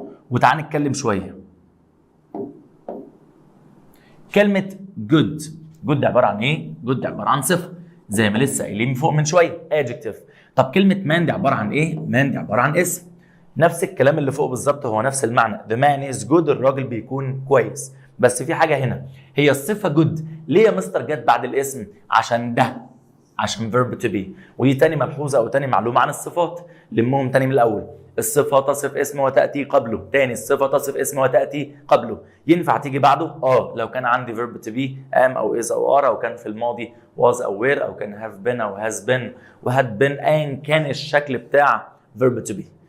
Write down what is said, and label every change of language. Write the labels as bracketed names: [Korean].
[Arabic] وتعال نتكلم شويه. كلمه good عباره عن ايه؟ good عباره عن صفه زي ما لسه قايلين فوق من شويه adjective. طب كلمه man دي عباره عن ايه؟ man دي عباره عن اسم. نفس الكلام اللي فوق بالظبط، هو نفس المعنى. [English] the man is good [Arabic] الراجل بيكون كويس. بس في حاجه هنا، هي الصفه good ليه يا مستر جت بعد الاسم؟ عشان ده، عشان verb to be. ودي تاني ملحوظه او تاني معلومه عن الصفات، لمهم تاني من الاول. الصفه تصف اسم وتاتي قبله. تاني: الصفه تصف اسم وتاتي قبله. ينفع تيجي بعده؟ لو كان عندي verb to be am او is او are، او كان في الماضي was او were، او كان have been او has been وhad been، ايا كان الشكل بتاع verb to be.